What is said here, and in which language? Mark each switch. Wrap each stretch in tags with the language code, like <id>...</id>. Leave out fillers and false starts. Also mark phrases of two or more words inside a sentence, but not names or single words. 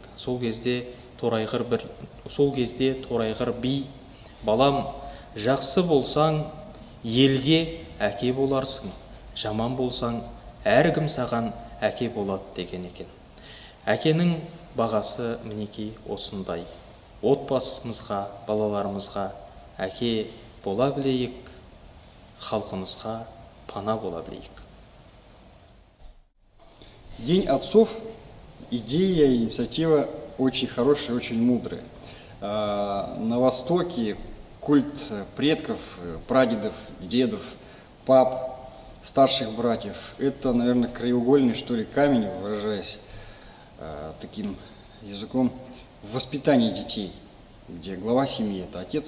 <kk>Сол кезде Торайғыр би, балам, жақсы болсаң, елге әке боларсың, жаман болсаң, әркім саған әке болады деген екен. Әкенің бағасы мінекей осындай. Отбасымызға, балаларымызға әке бола білейік, халқымызға пана бола білейік.</kk> <ru>День отцов – идея, инициатива очень хорошая, очень мудрая. На Востоке культ предков, прадедов, дедов, пап, старших братьев – это, наверное, краеугольный, что ли, камень, выражаясь таким языком, в воспитании детей, где глава семьи – это отец.</ru>